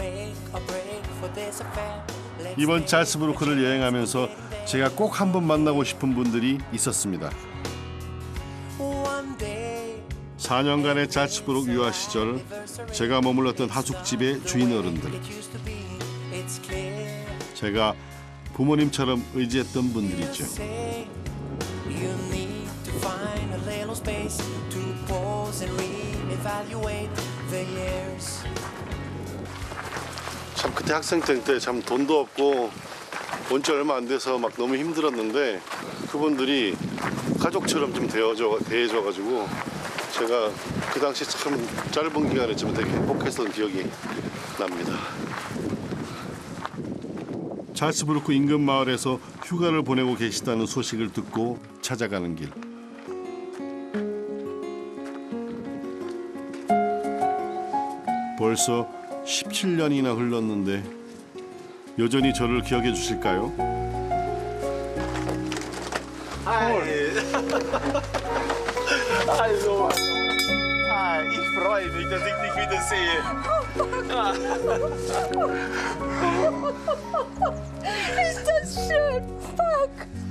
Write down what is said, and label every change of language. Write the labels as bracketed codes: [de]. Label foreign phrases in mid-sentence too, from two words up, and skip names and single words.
[ko] 이번 잘츠부르크를 여행하면서 제가 꼭 한번 만나고 싶은 분들이 있었습니다. 4년간의 잘츠부르크 유아 시절 제가 머물렀던 하숙집의 주인 어른들. 제가 부모님처럼 의지했던 분들이죠. [en] You need to find a little space to pause and reevaluate the years. [ko] 참 그때 학생증 때 참 돈도 없고 온 지 얼마 안 돼서 막 너무 힘들었는데 그분들이 가족처럼 좀 대해줘가지고 제가 그 당시 참 짧은 기간에 좀 되게 행복했던 기억이 납니다. 잘츠부르크 인근 마을에서 휴가를 보내고 계시다는 소식을 듣고 찾아가는 길. 벌써 17년이나 흘렀는데 여전히 저를 기억해 주실까요? [de] Also, ich freue mich, dass ich dich wiedersehe. Ist das schön, fuck.